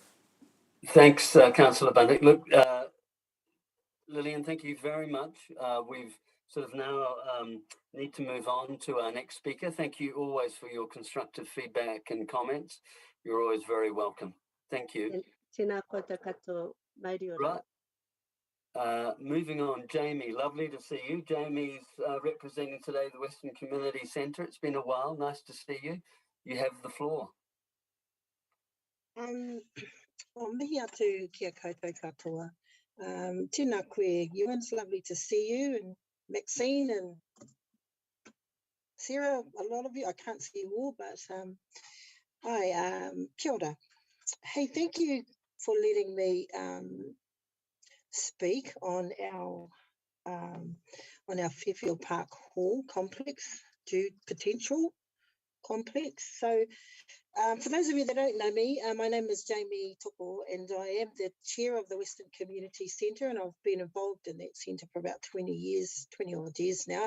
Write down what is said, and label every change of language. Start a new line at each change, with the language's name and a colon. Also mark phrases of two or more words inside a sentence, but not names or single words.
English: Thanks, Councillor Bundick. Look, Lillian, thank you very much. We've sort of now need to move on to our next speaker. Thank you always for your constructive feedback and comments. You're always very welcome. Thank you.
Māori: Tēnā koutou katoa, Mauri ora.
English: Right. Moving on, Jamie, lovely to see you. Jamie's representing today the Western Community Centre. It's been a while. Nice to see you. You have the floor.
Māori: Mihi atu kia koutou katoa. Tēnā koe, Ewan,
English: it's lovely to see you, and Maxine and Sarah, a lot of you. I can't see you all, but
Māori: kia ora.
English: Hey, thank you for letting me speak on our Fairfield Park Hall complex, potential complex. So for those of you that don't know me, my name is Jamie Toko, and I am the chair of the Western Community Centre, and I've been involved in that centre for about 20 odd years now.